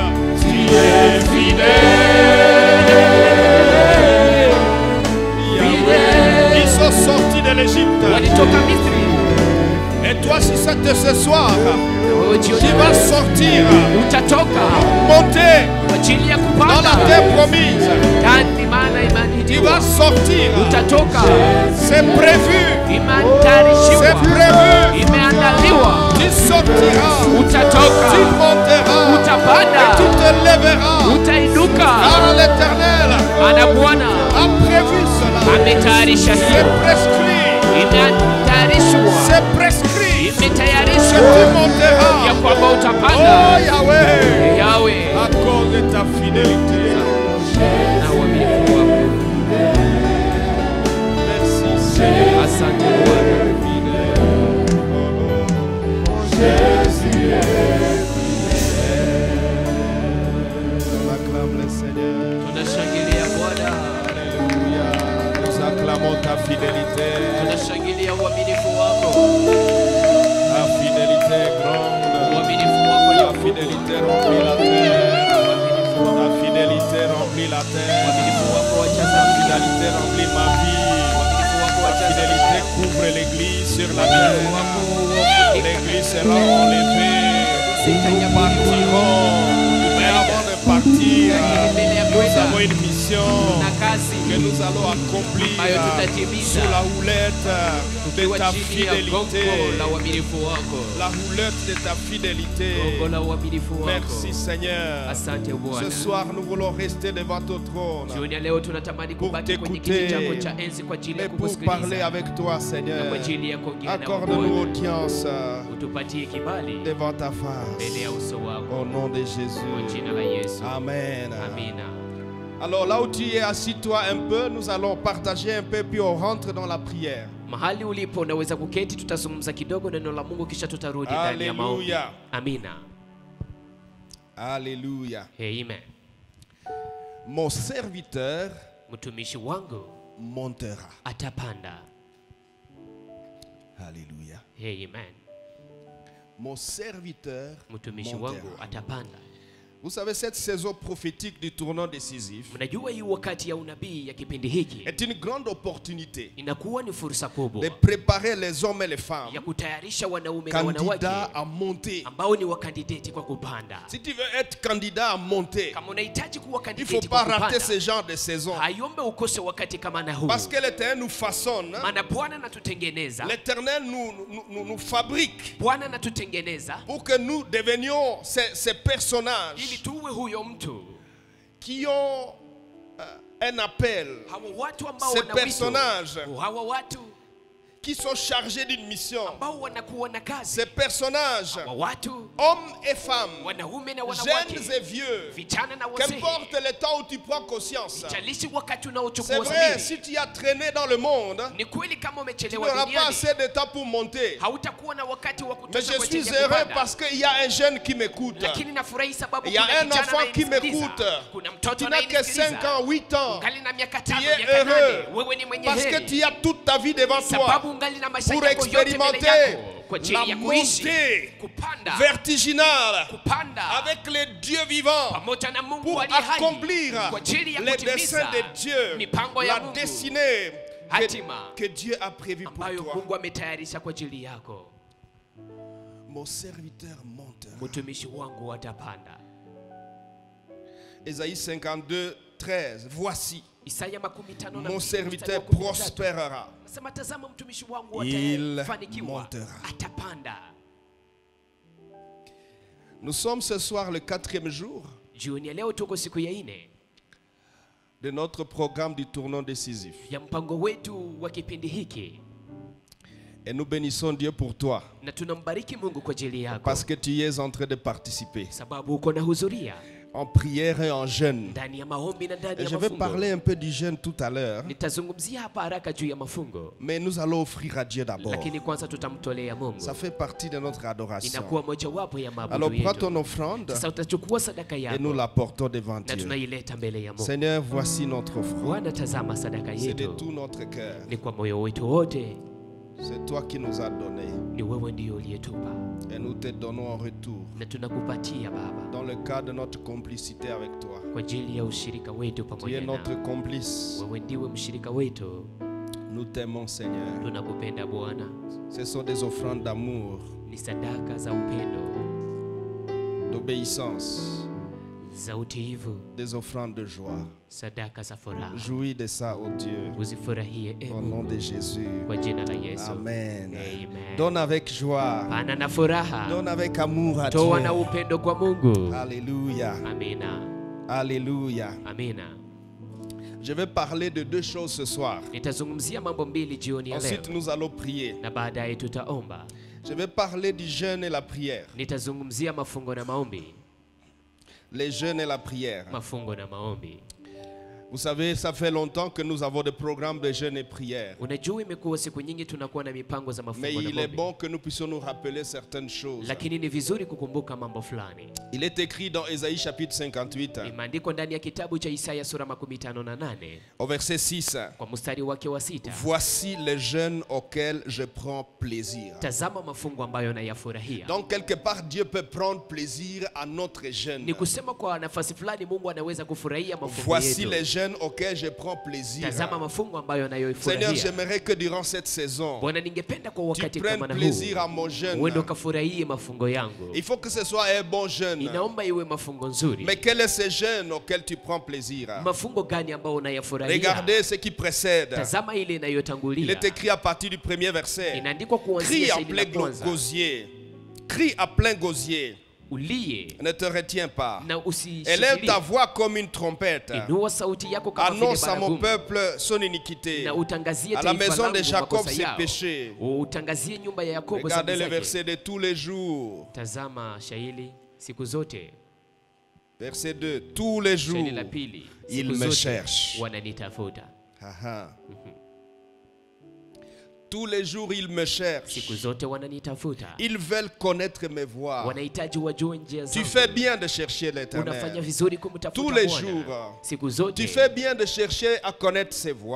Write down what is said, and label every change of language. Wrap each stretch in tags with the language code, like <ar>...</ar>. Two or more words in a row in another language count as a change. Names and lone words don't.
<fr>Tu es fidèle. Yahweh, ils sont sortis de l'Égypte.</fr> <sw>walitoka Misri.</sw> <fr>Et toi, si c'est ce soir,</fr> <sw>Wewe jioni</sw> <fr>tu vas sortir,</fr> <sw>utatoka</sw> <fr>monter</fr> <sw>kwa ajili ya</sw> <fr>dans la</fr> <sw>kupanda</sw> <fr>terre promise.</fr> <sw>ndani, maana</sw> <fr>Tu</fr> <sw>imanidiwa.</sw> <fr>vas sortir.</fr> <sw>Utatoka,</sw> <fr>C'est prévu. C'est</fr> <sw>imeandarishiwa,</sw> <fr>prévu.</fr> <sw>imeandaliwa.</sw> <fr>Tu sortiras.</fr> <sw>Utatoka,</sw> <fr>Tu monteras. Et</fr> <sw>utapanda,</sw> <fr>tu te lèveras.</fr> <sw>utainuka,</sw> <fr>Car l'Éternel</fr> <sw>maana Bwana</sw> <fr>a prévu cela.</fr> <sw>ametayarisha</sw> <fr>C'est</fr> <sw>hiyo,</sw> <fr>prescrit.</fr> <sw>imeandarishwa,</sw> <fr>C'est prescrit. Que</fr> <sw>imetayarishwa</sw> <fr>tu</fr> <sw>ya</sw> <fr>monteras.</fr> <sw>kwamba Oh utapanda.</sw> <fr>Yahweh.</fr> <sw>Yawe</sw> <fr>À cause de ta fidélité.</fr> <sw>na uaminifu wako.</sw> <fr>Merci Seigneur.</fr> <sw>Asante Bwana.</sw> <fr>Jésus est Nous acclamons le Seigneur.</fr> <sw>Tunashangilia Bwana,</sw> <fr>Alléluia. Nous acclamons ta fidélité.</fr> <sw>tunashangilia uaminifu wako.</sw> <fr>Ta fidélité est grande.</fr> <sw>Uaminifu wako ni</sw> <fr>Ta</fr> <sw>mkubwa.</sw> <fr>fidélité remplit la terre. Ta fidélité remplit la terre.</fr> <sw>Uaminifu wako wajaza</sw> <fr>Ta</fr> <sw>dunia.</sw> <fr>fidélité remplit ma vie.</fr> <sw>Uaminifu wako</sw> <fr>Ta</fr> <sw>wajaza</sw> <fr>fidélité</fr> <sw>dunia.</sw> <fr>couvre l'église sur la</fr> <sw>Uaminifu</sw> <fr>terre.</fr> <sw>wako wafunika</sw> <fr>L'église sera enlevée.</fr> <sw>Sitaja</sw> <fr>Nous partirons. Mais avant de partir, nous avons une mission</fr> <sw>na kazi</sw> <fr>que nous allons accomplir</fr> <sw>ambayo tutatimiza</sw> <fr>sous la houlette de</fr> <sw>tukiwa</sw> <fr>ta</fr> <sw>chini ya gongo la</sw> <fr>fidélité.</fr> <sw>uaminifu wako,</sw> <fr>La houlette de ta fidélité.</fr> <sw>gongo la uaminifu wako.</sw> <fr>Merci Seigneur.</fr> <sw>Asante Bwana.</sw> <fr>Ce soir, nous voulons rester devant ton trône</fr> <sw>Jioni ya leo tunatamani</sw> <fr>pour</fr> <sw>kubaki kwenye kiti</sw> <fr>t'écouter</fr> <sw>chako cha enzi kwa ajili ya</sw> <fr>et pour parler</fr> <sw>kukusikiliza</sw> <fr>avec toi,</fr> <sw>na</sw> <fr>Seigneur.</fr> <sw>kwa ajili ya kuongea na</sw> <fr>Accorde-nous</fr> <sw>Bwana.</sw> <fr>audience</fr> <sw>Utupatie kibali</sw> <fr>devant ta face.</fr> <sw>mbele ya uso wako</sw> <fr>Au nom de</fr> <sw>kwa</sw> <fr>Jésus.</fr> <sw>jina la Yesu.</sw> <fr>Amen.</fr> <sw>Amina.</sw> <fr>Alors là où tu es, assis-toi un peu. Nous allons partager un peu, puis on rentre dans la prière.</fr> <sw>Mahali ulipo unaweza kuketi, tutazungumza kidogo neno la Mungu kisha tutarudi ndani ya maombi.</sw> <fr>Alléluia.</fr> <sw>Amina.</sw> <fr>Alléluia.</fr> <sw>Amen.</sw> <fr>Mon serviteur</fr> <sw>Mtumishi wangu</sw> <fr>montera.</fr> <sw>atapanda.</sw> <fr>Alléluia.</fr> <sw>Amen.</sw> <fr>Mon serviteur</fr> <sw>Mtumishi wangu</sw> <fr>montera.</fr> <sw>atapanda.</sw> <fr>Vous savez, cette saison prophétique du tournant décisif</fr> <sw>Mnajua hii wakati ya unabii ya kipindi hiki</sw> <fr>est une grande opportunité</fr> <sw>inakuwa ni fursa</sw> <fr>de</fr> <sw>kubwa</sw> <fr>préparer les hommes et les femmes</fr> <sw>ya kutayarisha wanaume na wanawake</sw> <fr>candidats à monter.</fr> <sw>ambao ni wakandideti kwa kupanda.</sw> <fr>Si tu veux être candidat à monter,</fr> <sw>Kama unahitaji kuwa</sw> <fr>il ne faut</fr> <sw>kandideti</sw> <fr>pas</fr> <sw>kwa</sw> <fr>rater</fr> <sw>kupanda,</sw> <fr>ce genre de saison.</fr> <sw>hayombe ukose wakati kama na huu,</sw> <fr>Parce que l'Éternel nous façonne,</fr> <sw>maana Bwana anatutengeneza,</sw> <fr>l'Éternel nous fabrique</fr> <sw>Bwana anatutengeneza</sw> <fr>pour que nous devenions ces personnages</fr> <sw>ili tuwe huyo mtu.</sw> <fr>qui ont un appel,</fr> <sw>Hawa watu ambao</sw> <fr>ces</fr> <sw>wana wito,</sw> <fr>personnages</fr> <sw>hawa watu</sw> <fr>qui sont chargés d'une mission.</fr> <sw>ambao wanakuwa na kazi.</sw> <fr>Ces personnages,</fr> <sw>Hawa watu,</sw> <fr>hommes et femmes,</fr> <sw>wanaume na</sw> <fr>jeunes</fr> <sw>wanawake,</sw> <fr>et vieux,</fr> <sw>vijana na wazee,</sw> <fr>qu'importe le temps où tu prends conscience.</fr> <sw>jalishi wakati</sw> <fr>C'est</fr> <sw>unaochukua</sw> <fr>vrai,</fr> <sw>sabini.</sw> <fr>si tu as traîné dans le monde,</fr> <sw>Ni kweli kama</sw> <fr>tu</fr> <sw>umechelewa</sw> <fr>n'auras pas</fr> <sw>duniani,</sw> <fr>assez de temps pour monter.</fr> <sw>hautakuwa na wakati wa</sw> <fr>Mais</fr> <sw>kutosha</sw> <fr>je</fr> <sw>kwa</sw> <fr>suis</fr> <sw>ajili ya</sw> <fr>heureux</fr> <sw>kupanda.</sw> <fr>parce qu'il y a un jeune qui m'écoute.</fr> <sw>Lakini nafurahi sababu</sw> <fr>Il y a</fr> <sw>kuna</sw> <fr>un</fr> <sw>kijana</sw> <fr>enfant qui</fr> <sw>anayenisikiliza.</sw> <fr>m'écoute.</fr> <sw>Kuna</sw> <fr>Tu</fr> <sw>mtoto</sw> <fr>n'as que 5 ans, 8 ans.</fr> <sw>Ungali na miaka</sw> <fr>Tu</fr> <sw>5,</sw> <fr>es</fr> <sw>miaka 8.</sw> <fr>heureux</fr> <sw>Wewe ni mwenye</sw> <fr>parce que</fr> <sw>heri.</sw> <fr>tu as toute ta vie devant toi</fr> <sw>Sababu ungali na maisha</sw> <fr>pour</fr> <sw>yako yote mbele</sw> <fr>expérimenter</fr> <sw>yako kwa</sw> <fr>la</fr> <sw>ajili ya kuishi,</sw> <fr>montée</fr> <sw>kupanda,</sw> <fr>vertiginale</fr> <sw>kupanda</sw> <fr>avec les dieux vivants</fr> <sw>pamoja na Mungu</sw> <fr>pour</fr> <sw>aliye hai,</sw> <fr>accomplir</fr> <sw>kwa ajili ya</sw> <fr>les</fr> <sw>kutimiza</sw> <fr>desseins de Dieu,</fr> <sw>mipango ya</sw> <fr>la</fr> <sw>Mungu,</sw> <fr>destinée</fr> <sw>hatima</sw> <fr>que Dieu a prévue pour</fr> <sw>ambayo</sw> <fr>toi.</fr> <sw>Mungu ametayarisha kwa ajili yako.</sw> <fr>Mon serviteur monte.</fr> <sw>Mtumishi wangu atapanda.</sw> <fr>Ésaïe 52, 13. Voici,</fr> <sw>Isaya 15</sw> <fr>mon serviteur prospérera.</fr> <sw>Nasema tazama mtumishi wangu</sw> <fr>Il</fr> <sw>atafanikiwa,</sw> <fr>montera.</fr> <sw>atapanda.</sw> <fr>Nous sommes ce soir le 4e jour</fr> <sw>Jioni ya leo tuko siku ya 4</sw> <fr>de notre programme du tournant décisif.</fr> <sw>ya mpango wetu wa kipindi hiki,</sw> <fr>Et nous bénissons Dieu pour toi</fr> <sw>na tunambariki Mungu kwa ajili yako</sw> <fr>parce que tu es en train de participer</fr> <sw>sababu uko na hudhuria</sw> <fr>en prière et en jeûne.</fr> <sw>ndani ya maombi na ndani</sw> <fr>Et</fr> <sw>ya</sw> <fr>je vais</fr> <sw>mafungo.</sw> <fr>parler un peu du jeûne tout à l'heure,</fr> <sw>Nitazungumzia hapa haraka juu ya mafungo,</sw> <fr>mais nous allons offrir à Dieu d'abord.</fr> <sw>lakini kwanza tutamtolea Mungu.</sw> <fr>Ça fait partie de notre adoration.</fr> <sw>Inakuwa mojawapo ya</sw> <fr>Alors</fr> <sw>maabudu</sw> <fr>prends ton</fr> <sw>yetu.</sw> <fr>offrande</fr> <sw>Sasa utachukua sadaka</sw> <fr>et nous</fr> <sw>yako</sw> <fr>la portons devant</fr> <sw>na</sw> <fr>Dieu.</fr> <sw>tunaileta mbele ya Mungu.</sw> <fr>Seigneur, voici notre offrande.</fr> <sw>Bwana, tazama sadaka</sw> <fr>C'est de</fr> <sw>yetu,</sw> <fr>tout notre cœur.</fr> <sw>ni kwa moyo wetu wote.</sw> <fr>C'est toi qui nous as donné.</fr> <sw>Ni wewe ndio uliyetupa</sw> <fr>Et nous te donnons en retour,</fr> <sw>na tunakupatia Baba,</sw> <fr>dans le cadre de notre complicité avec toi.</fr> <sw>kwa ajili ya ushirika wetu</sw> <fr>Tu</fr> <sw>pamoja</sw> <fr>es notre</fr> <sw>nawe.</sw> <fr>complice.</fr> <sw>Wewe ndiwe mshirika wetu,</sw> <fr>Nous t'aimons, Seigneur.</fr> <sw>tunakupenda Bwana.</sw> <fr>Ce sont des offrandes d'amour,</fr> <sw>Ni sadaka za upendo,</sw> <fr>d'obéissance,</fr> <sw>za utiivu,</sw> <fr>des offrandes de joie.</fr> <sw>sadaka za furaha.</sw> <fr>Jouis de ça, oh Dieu,</fr> <sw>Uzifurahie</sw> <fr>au nom</fr> <sw>Mungu,</sw> <fr>de Jésus.</fr> <sw>kwa jina la Yesu.</sw> <fr>Amen.</fr> <sw>Amen.</sw> <fr>Donne avec joie,</fr> <sw>Pana na furaha,</sw> <fr>donne avec amour à</fr> <sw>toa na</sw> <fr>Dieu.</fr> <sw>upendo kwa Mungu.</sw> <fr>Alléluia,</fr> <sw>Amina,</sw> <fr>alléluia.</fr> <sw>amina.</sw> <fr>Je vais parler de 2 choses ce soir.</fr> <sw>Nitazungumzia mambo mbili jioni ya leo,</sw> <fr>Ensuite, nous allons prier.</fr> <sw>na baadaye tutaomba.</sw> <fr>Je vais parler du jeûne et la prière.</fr> <sw>Nitazungumzia mafungo na maombi.</sw> <fr>Les jeûnes et la prière.</fr> <sw>Mafungo na maombi.</sw> <fr>Vous savez, ça fait longtemps que nous avons des programmes de jeûne et prière.</fr> <sw>Unajua, imekuwa siku nyingi tunakuwa na mipango za</sw> <fr>Mais</fr> <sw>mafungo na</sw> <fr>il est</fr> <sw>maombi,</sw> <fr>bon que nous puissions nous rappeler certaines choses.</fr> <sw>lakini ni vizuri kukumbuka mambo fulani.</sw> <fr>Il est écrit dans Ésaïe chapitre 58,</fr> <sw>Imeandikwa ndani ya kitabu cha Isaya sura 58</sw> <fr>au verset 6.</fr> <sw>kwa mstari wake wa 6.</sw> <fr>Voici les jeûnes auxquels je prends plaisir.</fr> <sw>Tazama mafungo ambayo nayafurahia.</sw> <fr>Donc quelque part, Dieu peut prendre plaisir à notre jeûne.</fr> <sw>Ni kusema kwa nafasi fulani Mungu anaweza kufurahia mafungo</sw> <fr>Voici</fr> <sw>yetu.</sw> <fr>les jeûnes auxquels je prends plaisir.</fr> <sw>Tazama mafungo ambayo</sw> <fr>Seigneur,</fr> <sw>nayoifurahia.</sw> <fr>j'aimerais que durant cette saison,</fr> <sw>Bwana, ningependa kwa</sw> <fr>tu</fr> <sw>wakati</sw> <fr>prennes</fr> <sw>kama na</sw> <fr>plaisir</fr> <sw>huu</sw> <fr>à mon jeûne.</fr> <sw>uende ukafurahie mafungo yangu.</sw> <fr>Il faut que ce soit un bon jeûne.</fr> <sw>Inaomba iwe mafungo nzuri.</sw> <fr>Mais quel est ce jeûne auquel tu prends plaisir?</fr> <sw>Mafungo gani ambayo unayafurahia?</sw> <fr>Regardez ce qui précède.</fr> <sw>Tazama ile</sw> <fr>Il</fr> <sw>inayotangulia.</sw> <fr>est écrit à partir du premier verset.</fr> <sw>Inaandikwa</sw> <fr>Crie</fr> <sw>kuanzia</sw> <fr>à</fr> <sw>shairi la</sw> <fr>plein</fr> <sw>kwanza.</sw> <fr>gosier. Crie à plein gosier.</fr> <sw>Ulie</sw> <fr>Ne te retiens pas.</fr> <sw>na</sw> <fr>Élève</fr> <sw>usishikilie.</sw> <fr>ta voix comme une trompette.</fr> <sw>Inua sauti yako kama vile</sw> <fr>Annonce à mon</fr> <sw>baragumu.</sw> <fr>peuple son iniquité.</fr> <sw>Na utangazie</sw> <fr>À la</fr> <sw>taifa</sw> <fr>maison de</fr> <sw>langu</sw> <fr>Jacob</fr> <sw>makosa</sw> <fr>ses</fr> <sw>yao.</sw> <fr>péchés.</fr> <sw>Utangazie nyumba ya Yakobo</sw> <fr>Regardez</fr> <sw>dhambi</sw> <fr>le</fr> <sw>zake.</sw> <fr>verset de tous les jours.</fr> <sw>Tazama shairi siku zote.</sw> <fr>Verset 2. Tous les jours,</fr> <sw>Shairi la pili.</sw> <fr>il</fr> <sw>Siku</sw> <fr>me</fr> <sw>zote</sw> <fr>cherche.</fr> <sw>wananitafuta. Ah, ah.</sw> <fr>Tous les jours, il me cherche.</fr> <sw>Siku zote wananitafuta.</sw> <fr>Ils veulent connaître mes voies.</fr> <sw>Wanahitaji wajue njia</sw> <fr>Tu</fr> <sw>zangu.</sw> <fr>fais bien de chercher</fr> <sw>Unafanya</sw> <fr>l'Éternel.</fr> <sw>vizuri kumtafuta</sw> <fr>Tous les</fr> <sw>Bwana.</sw> <fr>jours.</fr> <sw>Siku zote.</sw> <fr>Tu fais bien de chercher à connaître ses voies.</fr>